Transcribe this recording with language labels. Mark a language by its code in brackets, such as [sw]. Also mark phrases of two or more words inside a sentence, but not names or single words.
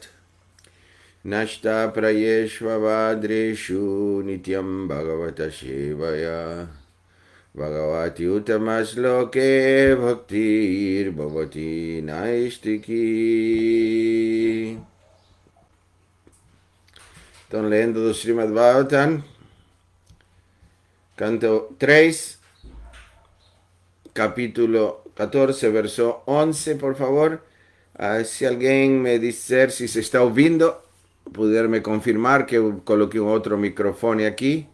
[sa] नष्ट प्रायेष्वभद्रेषु नित्यं भागवत सेवया. भगवति उत्तमश्लोके भक्तिर् भवति नैष्ठिकी. [pt] Estão lendo do Srimad Bhagavatam, canto 3, capítulo 14, verso 11, por favor. Se alguém me disser se se está ouvindo, poder me confirmar que eu coloquei um outro microfone aqui.